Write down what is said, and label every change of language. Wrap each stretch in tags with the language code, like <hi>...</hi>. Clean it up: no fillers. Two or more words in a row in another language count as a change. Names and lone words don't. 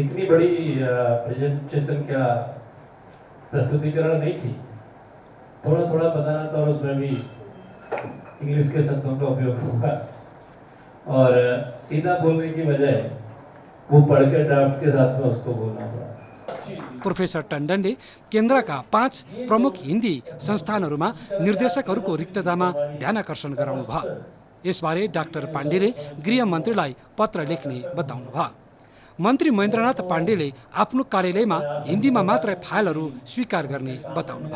<hi>इतनी बड़ी प्रेजेंटेशन क्या प्रस्तुतिकरण नहीं थी, थोड़ा थोड़ा बताना था और उसमें भी इंग्लिश के शब्दों का उपयोग होगा और सीधा बोलने की बजाय वो पढ़ के ड्राफ्ट के साथ में उसको बोलना होगा।</hi> <ne>प्रोफेसर टण्डनले केन्द्रका 5 प्रमुख हिन्दी संस्थानहरूमा निर्देशकहरूको रिक्ततामा ध्यानाकर्षण गराउनुभयो। यसबारे डाक्टर पाण्डेले गृहमन्त्रीलाई पत्र लेख्ने बताउनुभयो। मन्त्री महेन्द्रनाथ पाण्डेले आफ्नो कार्यालयमा हिन्दीमा मात्र फाइलहरू स्वीकार गर्ने बताउनुभयो।</ne>